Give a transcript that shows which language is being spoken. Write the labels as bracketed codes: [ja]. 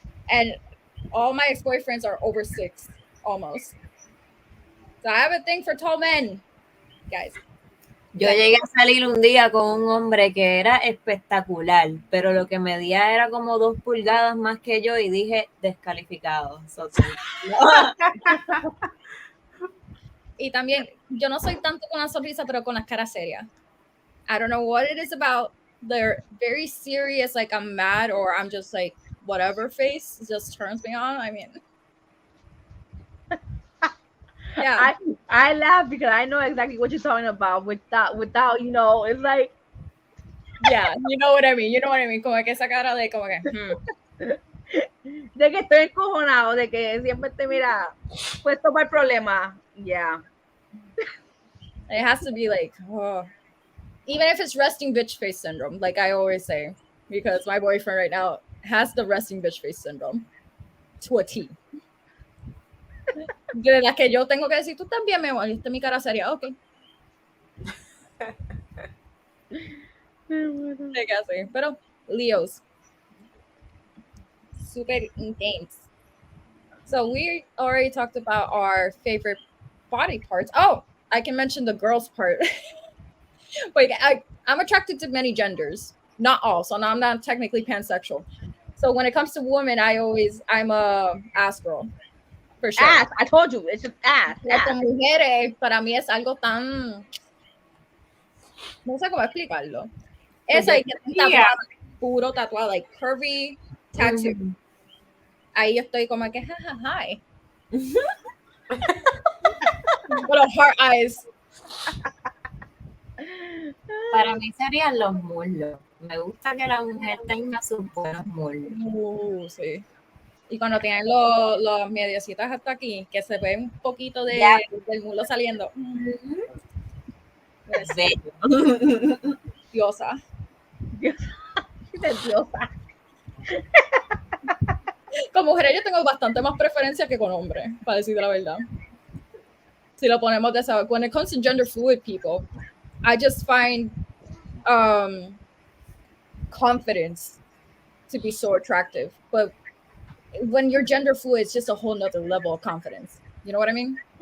[en] And all my ex-boyfriends are over 6, almost. So I have a thing for tall men, guys. [es] Yo llegué a salir un día con un hombre que era espectacular, pero lo que medía era como 2 pulgadas más que yo y dije, descalificado. [en] So, [es] Y también, yo no soy tanto con la sonrisa, pero con las caras serias. [en] I don't know what it is about. They're very serious, like I'm mad or I'm just like, whatever face just turns me on. I mean, yeah. I laugh because I know exactly what you're talking about. Without, you know, it's like, yeah, you know what I mean. You know what I mean. [es] Como que esa cara de como que, de que estoy encojonado, de que siempre te mira puesto para el problema. [en] Yeah. It has to be like, oh. Even if it's resting bitch face syndrome, like I always say, because my boyfriend right now has the resting bitch face syndrome to a T. [es] De las que yo tengo que decir, tú también me molesta mi cara seria, ok. Pero Leos, [en] super intense. So we already talked about our favorite body parts. Oh, I can mention the girls part. Like I'm attracted to many genders, not all. So now I'm not technically pansexual. So when it comes to women, I'm a ass girl. For sure. Ass, I told you, it's just ass. [es] Con mujeres, para mí es algo tan... No sé cómo explicarlo. Es like puro tatuado, [en] like curvy tattoo. [es] Ahí yo estoy como que, hi. [en] Little heart eyes. [es] Para mí serían los muslos. Me gusta que la mujer tenga sus buenos muslos. Sí. Y cuando tienen los mediecitas hasta aquí, que se ve un poquito del muslo saliendo. Es bello. Diosa. Diosa. Con mujeres yo tengo bastante más preferencia que con hombres, para decir la verdad. Si lo ponemos de esa... [en] When it comes to gender fluid people, I just find confidence to be so attractive. But when you're gender fluid, it's just a whole nother level of confidence. You know what I mean?